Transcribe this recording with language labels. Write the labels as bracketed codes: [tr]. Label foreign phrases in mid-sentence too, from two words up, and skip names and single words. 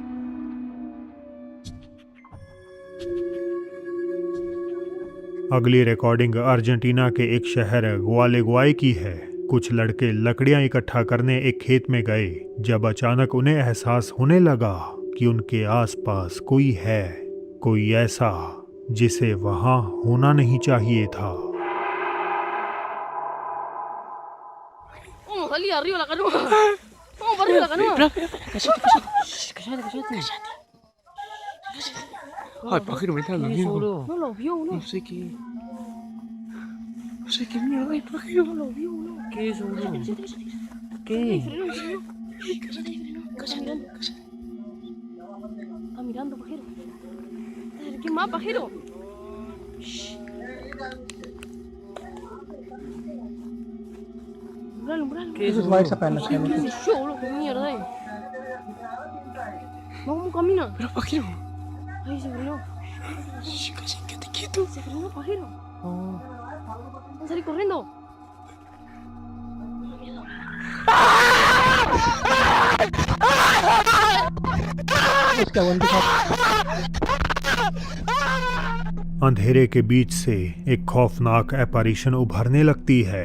[hi] अगली रिकॉर्डिंग अर्जेंटीना के एक शहर ग्वालेगुआई की है। कुछ लड़के लकड़ियां इकट्ठा करने एक खेत में गए जब अचानक उन्हें एहसास होने लगा कि उनके आसपास कोई है, कोई ऐसा जिसे वहां होना नहीं चाहिए था। [es] Vamos a salir arriba de la canoa. Vamos para arriba de la canoa. Cállate. Ay, pajero, me está dando miedo. No lo vio, No boludo. sé qué. No sé qué mierda es, pajero. No lo vio, boludo. ¿Qué es eso, boludo? ¿Qué? Cállate. Está mirando, pajero. ¿Qué más, pajero? Umbral. ¿Qué es eso, [hi] वाइट सा [es] boludo? [hi] पहन रखा है [es] ¿Qué [hi] मतलब। [es] sé yo, boludo? ¿Qué mierda es? Vamos, camina. Pero, pajero. Ahí se frenó. Quédate quieto. Se frenó, pajero. Oh. Vamos a salir corriendo. [hi] उसका वन दिखा। अंधेरे के बीच से एक खौफनाक एपैरिशन उभरने लगती है।